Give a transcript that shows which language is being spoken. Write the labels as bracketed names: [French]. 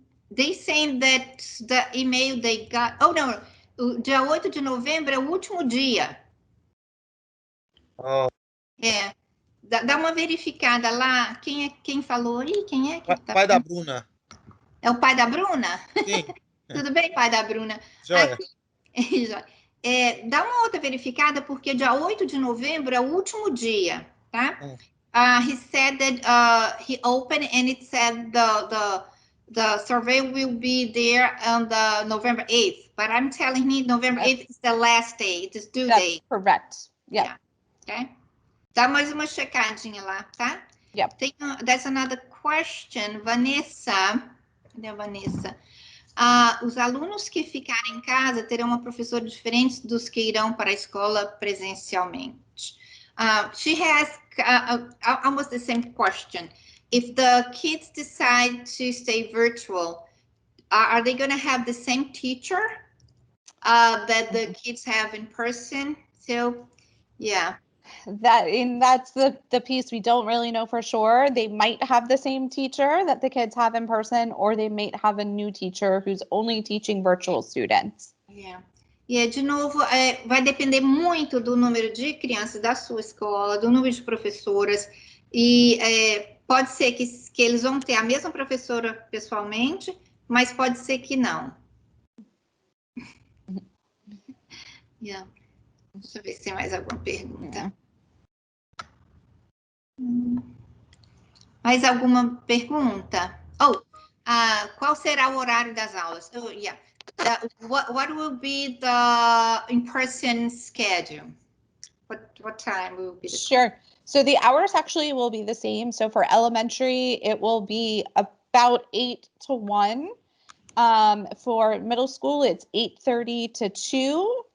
[English] They saying that the email they got... Oh, no. [Portuguese] O dia 8 de novembro é o último dia. Oh. É. Dá uma verificada lá. Quem falou aí? Quem é? Pai da Bruna. É o pai da Bruna? Sim. Tudo bem, pai da Bruna? Joia. Dá uma outra verificada, porque dia 8 de novembro é o último dia, tá? [English] He said that he opened and it said the survey will be there on the November 8th, but I'm telling him November 8th is the last day, it is due date. Correct. Yeah. Okay. [Portuguese] Dá mais uma checadinha lá, tá? [English] Yep. There's another question, Vanessa. [Portuguese] Cadê a Vanessa? Os alunos que ficarem em casa terão uma professora diferente dos que irão para a escola presencialmente. [English] She has almost the same question. If the kids decide to stay virtual, are they going to have the same teacher that the kids have in person? So, yeah. That's the piece we don't really know for sure. They might have the same teacher that the kids have in person, or they might have a new teacher who's only teaching virtual students. Yeah. [Portuguese] De novo, vai depender muito do número de crianças da sua escola, do número de professoras, e pode ser que eles vão ter a mesma professora pessoalmente, mas pode ser que não. [English] Yeah. [Portuguese] Deixa eu ver se tem mais alguma pergunta. Mais alguma pergunta? Qual será o horário das aulas? [English] Oh, yeah. What will be the in-person schedule? What time will be? Sure. So the hours actually will be the same. So for elementary, it will be about 8 to 1. For middle school, it's 8:30 to 2.